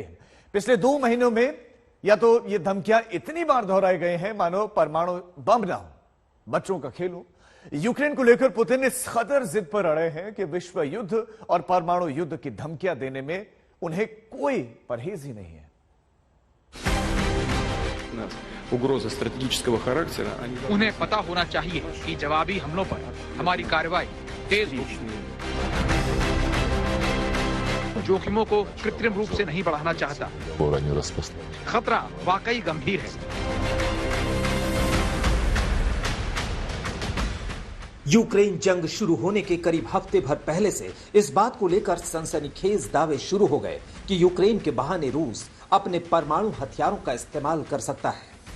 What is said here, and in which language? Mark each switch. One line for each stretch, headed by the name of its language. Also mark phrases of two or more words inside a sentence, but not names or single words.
Hindi: पिछले 2 महीनों में या तो ये धमकियां इतनी बार दोहराए गए हैं मानो परमाणु बम ना हो, बच्चों का खेल हो, यूक्रेन को लेकर पुतिन इस कदर जिद पर अड़े हैं कि विश्व युद्ध और परमाणु युद्ध की धमकियां देने में उन्हें कोई परहेज ही नहीं है।
Russian: Угрозы стратегического характера,
Hindi: उन्हें पता होना चाहिए कि जवाबी हमलों पर हमारी कार्रवाई तेज होगी। जोखिमों को कृत्रिम रूप से नहीं बढ़ाना चाहता। खतरा वाकई गंभीर है। यूक्रेन जंग शुरू होने के करीब हफ्ते भर पहले से इस बात को लेकर सनसनीखेज दावे शुरू हो गए कि यूक्रेन के बहाने रूस अपने परमाणु हथियारों का इस्तेमाल कर सकता है।